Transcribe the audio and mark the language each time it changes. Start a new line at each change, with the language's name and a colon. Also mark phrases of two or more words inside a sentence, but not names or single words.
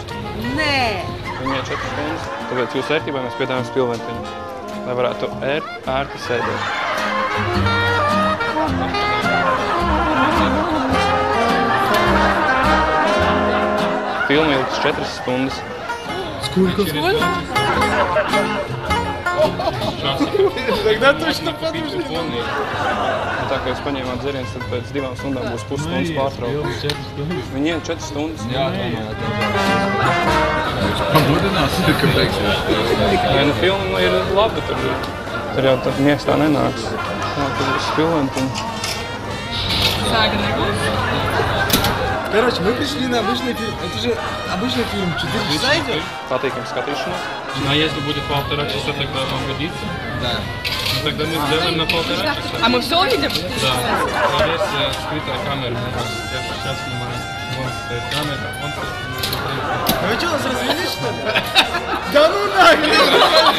Latvian: Nē! Viņa iet 4 stundas, tāpēc jūsu ērtībai mēs piedāvājam spilventiņu, lai varētu ērti sēdēt. Filma ilgs 4 stundas.
Russian: Сколько? Тогда точно подожди.
Latvian: Tā kā jūs paņēmāt dzērienus, tad pēc 2 stundām būs pusstundas pārtraukums. Viņi iet 4 stundas. Jā, Pamudinās, ka beigsies. Nē, nu filma ir laba, tur jau tad miegs tā nenāks. Tā, tur būs spilventiņi. Сага nebūs.
Russian: Короче, мы пришли на обычный фильм. Это же обычный фильм. 4 часа идет?
Latvian: Patīkam skatīšanos.
Russian: А если будет 1,5 часа, тогда вам годится? Да. Ну, тогда мы сделаем на 1,5 часа. А мы все увидим? Да. Есть скрытая камера. Я сейчас снимаю. Вон стоит камера. Вон стоит. А вы что, нас развели, что ли? Да ну нахрен!